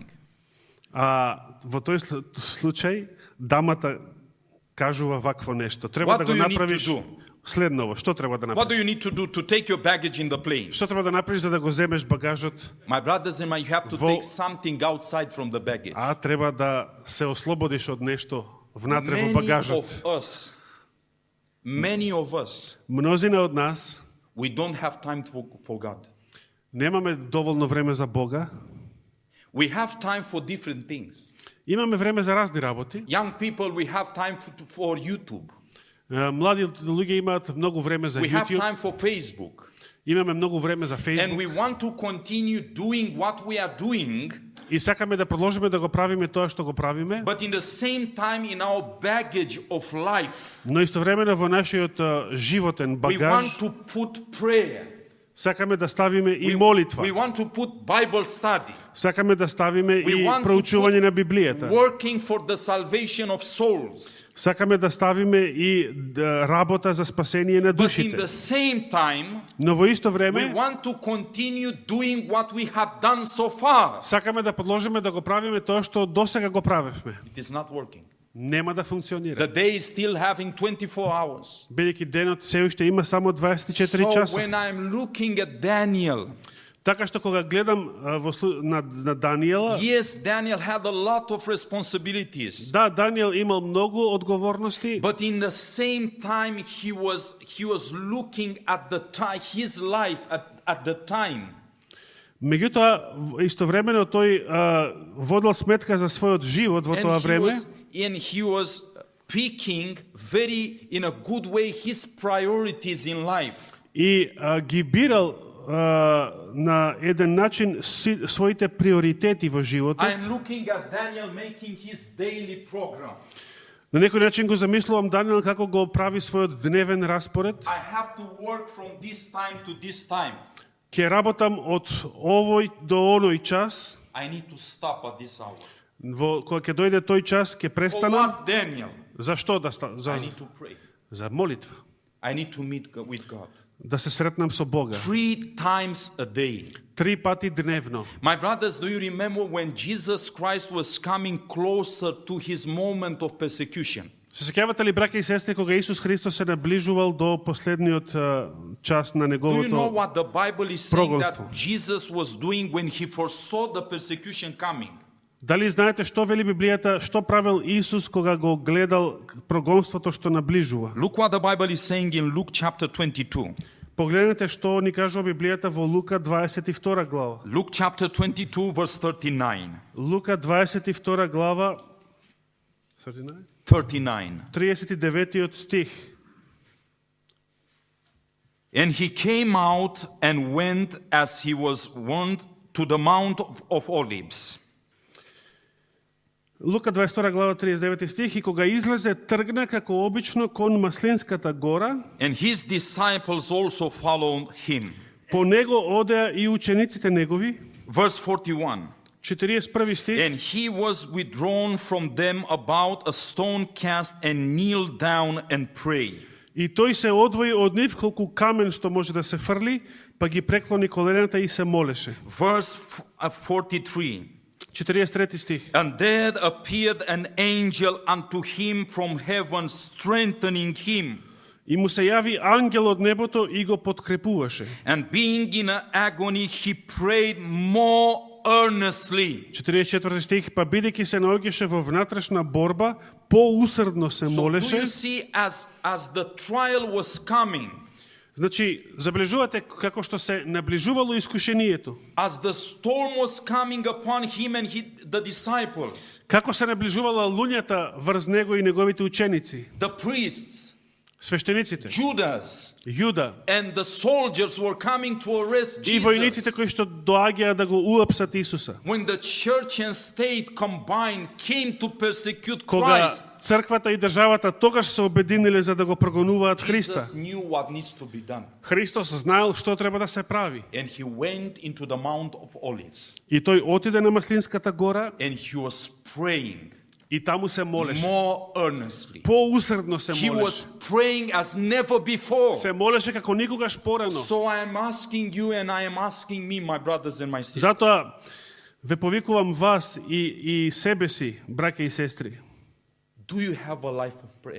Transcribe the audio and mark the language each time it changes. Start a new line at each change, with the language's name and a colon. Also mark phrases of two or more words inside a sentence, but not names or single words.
Macedonian: А во тој случај дамата кажува вакво нешто. Треба
English: What
Macedonian: да
English: do
Macedonian: го
English: you need to
Macedonian: направиш
English: do?
Macedonian: следново. Што треба да
English: What
Macedonian: направиш?
English: do you need to do to take your baggage in the plane?
Macedonian: Што треба да направиш за да го земеш багажот?
English: My brothers and my, you have to
Macedonian: Во-
English: take something outside from the baggage.
Macedonian: А треба да се ослободиш од нешто внатре во багажот.
English: Many of us,
Macedonian: Мнозина од нас
English: we don't have time for God.
Macedonian: немаме доволно време за Бога.
English: We have time for different things.
Macedonian: Имаме време за разни работи.
English: Young people, we have time for YouTube.
Macedonian: Млади луѓе имаат многу време за
English: We have YouTube. time for Facebook.
Macedonian: Имаме многу време за
English: And Facebook. we want to continue doing what we are doing,
Macedonian: И сакаме да продолжиме да го правиме тоа што го правиме,
English: but in the same time in our baggage of life,
Macedonian: но истовремено во нашиот животен
English: we
Macedonian: багаж
English: want to put prayer.
Macedonian: сакаме да ставиме и
English: We
Macedonian: молитва.
English: want to put Bible study.
Macedonian: Сакаме да ставиме
English: We
Macedonian: и
English: want to
Macedonian: проучување
English: put
Macedonian: на Библијата.
English: working for the salvation of souls.
Macedonian: Сакаме да ставиме и работа за спасение на
English: But in
Macedonian: душите.
English: the same time,
Macedonian: Но во исто
English: we
Macedonian: време
English: want to continue doing what we have done so far.
Macedonian: сакаме да продолжиме да го правиме тоа што досега го правевме.
English: It is not working.
Macedonian: Нема да функционира.
English: The day is still having 24 hours.
Macedonian: Бидејќи денот се уште има само 24
English: So
Macedonian: часа.
English: when I'm looking at Daniel,
Macedonian: Така што кога гледам на Даниела,
English: yes, Daniel had a lot of responsibilities.
Macedonian: да, Даниел имал многу одговорности,
English: But in the same time, he was looking at his life at the time.
Macedonian: меѓутоа истовремено тој водел сметка за својот живот во тоа време
English: And he was picking in a good way his priorities in life.
Macedonian: и ги бирал на еден начин своите приоритети во животот.
English: I'm looking at Daniel making his daily program.
Macedonian: На некој начин го замислувам Даниел како го прави својот дневен распоред.
English: I have to work from this time to this time.
Macedonian: Ќе работам од овој до оној час.
English: I need to stop at this hour.
Macedonian: Кога ќе дојде тој час, ќе
English: For
Macedonian: престанам.
English: what, Daniel?
Macedonian: Зашто?
English: I need to pray.
Macedonian: За молитва.
English: I need to meet with God.
Macedonian: Да се сретнам со Бога.
English: 3 times a day.
Macedonian: 3 пати дневно.
English: My brothers, do you remember when Jesus Christ was coming closer to his moment of persecution?
Macedonian: Се сеќавате ли, браќа и сестри, кога Исус Христос се наближувал до последниот час на
English: Do you know
Macedonian: неговото
English: what the Bible is saying
Macedonian: прогонство?
English: that Jesus was doing when he foresaw the persecution coming?
Macedonian: Дали знаете што вели Библијата, што правил Исус кога го гледал прогонството што наближува?
English: Look what the Bible is saying in Luke chapter 22.
Macedonian: Погледнете што ни кажува Библијата во Лука 22 глава.
English: Luke chapter 22 verse 39.
Macedonian: Лука 22 глава 39? 39. 39 стих.
English: And he came out and went as he was wont to the Mount of Olives.
Macedonian: Лука 22 глава 39 стих, и кога излезе тргна како обично кон Маслинската гора,
English: And his disciples also followed him.
Macedonian: по него одеа и учениците негови.
English: Verse 41.
Macedonian: 41 стих.
English: And he was withdrawn from them about a stone cast and kneeled down and prayed.
Macedonian: И тој се одвои од нив колку камен што може да се фрли, па ги преклони колената и се молеше.
English: Verse 43.
Macedonian: 43 стих.
English: And there appeared an angel unto him from heaven, strengthening him.
Macedonian: И му се јави ангел од небото и го подкрепуваше.
English: And being in agony, he prayed more earnestly.
Macedonian: 44 стих, па бидејќи се наоѓаше во внатрешна борба, поусрдно се
English: So do
Macedonian: молеше.
English: you see, as the trial was coming,
Macedonian: Значи, забележувате како што се наближувало искушението.
English: as the storm was coming upon him and the disciples,
Macedonian: Како се наближувала луњата врз него и неговите ученици,
English: the priests,
Macedonian: свештениците, Judas, Јуда
English: and the soldiers were coming to arrest
Macedonian: и војниците Jesus. кои што доаѓаа да го уапсат Исуса.
English: When the church and state combined came to persecute
Macedonian: Кога Christ, црквата и државата тогаш се обединиле за да го прогонуваат Христа.
English: Jesus knew what needs to be done.
Macedonian: Христос знаел што треба да се прави.
English: And he went into the Mount of Olives.
Macedonian: И тој отиде на Маслинската гора
English: And he was praying
Macedonian: и таму се молеше.
English: more earnestly.
Macedonian: Поусрдно се
English: He
Macedonian: молеше.
English: was praying as never before.
Macedonian: Се молеше како никогаш порано.
English: So I am asking you and I am asking me, my brothers and my sisters,
Macedonian: Затоа ве повикувам вас и себе си, браќа и сестри.
English: do you have a life of prayer?